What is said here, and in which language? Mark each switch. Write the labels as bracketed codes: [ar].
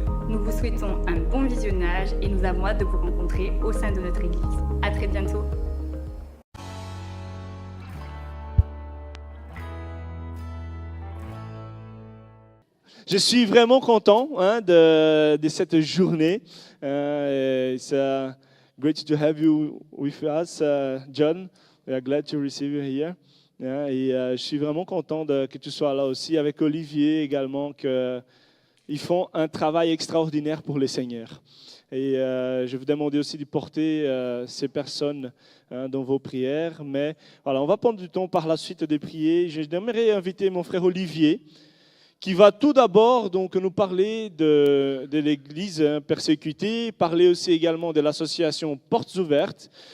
[fr] Nous vous souhaitons un bon visionnage et nous avons hâte de vous rencontrer au sein de notre église. À très bientôt. Je suis vraiment content de cette journée. [en] It's great to have you with us, John. We are glad to receive you here. [fr] Et je suis vraiment content que tu sois là aussi, avec Olivier également, qu'ils font un travail extraordinaire pour le Seigneur. Et je vous demandais aussi de porter ces personnes dans vos prières. Mais voilà, on va prendre du temps par la suite de prier. J'aimerais inviter mon frère Olivier, qui va tout d'abord donc nous parler de l'Église persécutée, parler aussi également de l'association Portes Ouvertes.